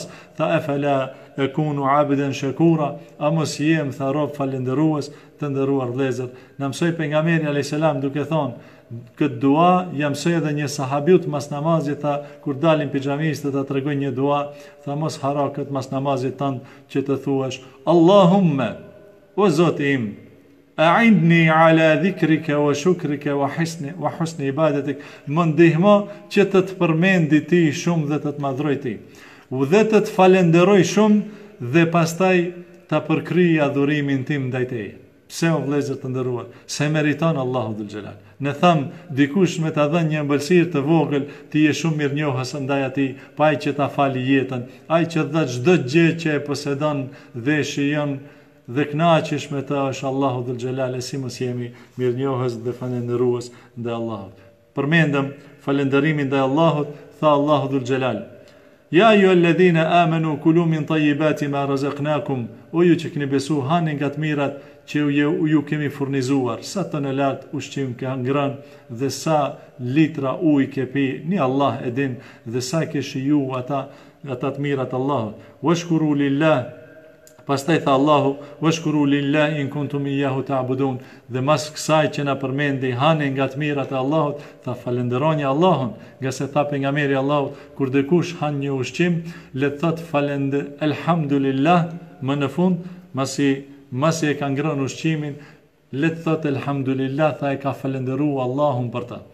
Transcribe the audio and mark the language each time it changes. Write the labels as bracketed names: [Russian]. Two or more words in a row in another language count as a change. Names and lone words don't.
[Albanian] Tha, [Arabic] أفلا أكون عبدا شكورا, [Albanian] a mos jem, tha, rob falendërues të nderuar vëllezër. Na mësoi pejgamberi [Arabic] عليه السلام [Albanian] duke thonë, këtë dua jam mësoi edhe një sahabiut mas namazit, tha, kur dalin pijamisht të ta tregoj një dua, tha, mos haro këtë mas namazit tënd që të thuash, Allahumme, o Zoti im, [Arabic] أعني على ذكرك وشكرك وحسن عبادتك, [Albanian] më ndihmo që të të përmendi ti shumë dhe të të madhroj ti, dhe të të falenderoj shumë dhe pastaj të përkrij adhurimin tim ndaj teje. Pse o vëllezër të nderuar? Se meriton Allahu [Arabic] ذو الجلال. [Albanian] Ne tham, dikush me ta dhënë një ëmbëlsirë të vogël, ti je shumë mirënjohës ndaj atij, pa ai që ta fali jetën, ai që dha çdo gjë që e posedon dhe shijon dhe kënaqesh me të, është Allahu [Arabic] ذو الجلال. [Albanian] E si mos jemi mirënjohës dhe falendërues ndaj Allahut. Përmendëm falënderimin ndaj Allahut, tha Allahu [Arabic] ذو الجلال, [Albanian] ja ju [Arabic] الذين آمنوا كلوا من طيبات ما رزقناكم, [Albanian] o ju që keni besu, hani nga të mirat që ju kemi furnizuar, sa tonelat ushqim ke ngrënë dhe sa litra ujë ke pi, ni Allah e din, dhe sa ke shiju ata të mirat Allahut. [Arabic] واشكروا لله, [Albanian] pastaj tha Allahu, [Arabic] واشكروا لله إن كنتم إياه تعبدون, [Albanian] dhe mas kësaj që na përmendi hani nga të mirat e Allahut, tha falenderoni Allahun, nga se tha pejgamberi Allahut, kur dikush han një ushqim, le të thotë elhamdulillah, më në fund, masi e ka ngrënë ushqimin, le të thotë elhamdulillah, tha e ka falenderuar Allahun për ta.